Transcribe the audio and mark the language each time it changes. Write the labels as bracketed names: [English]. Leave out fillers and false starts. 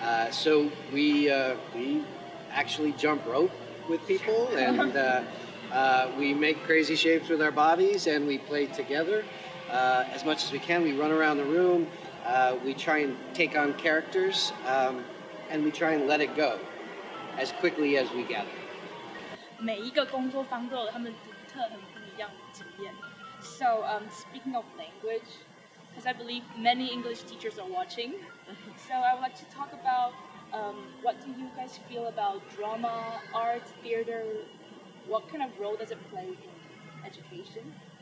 [English] So we actually jump rope with people, and we make crazy shapes with our bodies, and we play together as much as we can. We run around the room. We try and take on characters, and we try and let it go as quickly as we gather. [Chinese] 每一个工作坊都有他们独特很不一样的经验。 [English] So speaking of language, because I believe many English teachers are watching, so I would like to talk about what do you guys feel about drama, art, theater? What kind of role does it play in education?